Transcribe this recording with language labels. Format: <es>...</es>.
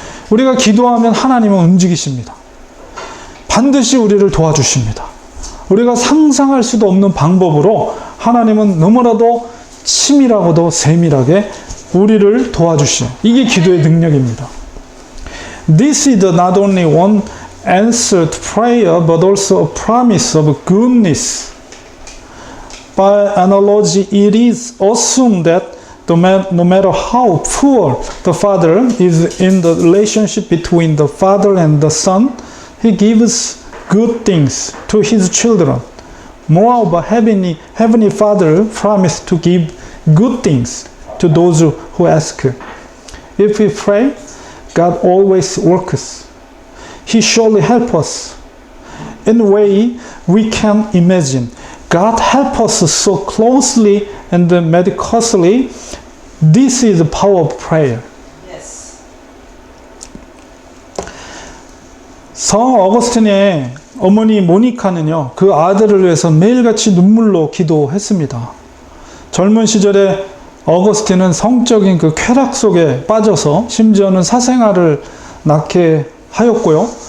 <ko>우리가 기도하면 하나님은 움직이십니다. 반드시 우리를 도와주십니다. 우리가 상상할 수도 없는 방법으로 하나님은 너무나도 치밀하고도 세밀하게 우리를 도와주시오. 이게 기도의 능력입니다.</ko> <en>This is not only one answered prayer but also a promise of goodness. By analogy, it is assumed that no matter how poor the father is in the relationship between the father and the son, he gives good things to his children. Moreover, Heavenly Father promised to give good things to those who ask. If we pray, God always works. He surely helps us in a way we can imagine. God helps us so closely and meticulously. This is the power of prayer. Yes.</en> <ko>성 어거스틴의 어머니 모니카는요, 그 아들을 위해서 매일같이 눈물로 기도했습니다. 젊은 시절에 어거스틴은 성적인 그 쾌락 속에 빠져서 심지어는 사생활을 낳게 하였고요.</ko>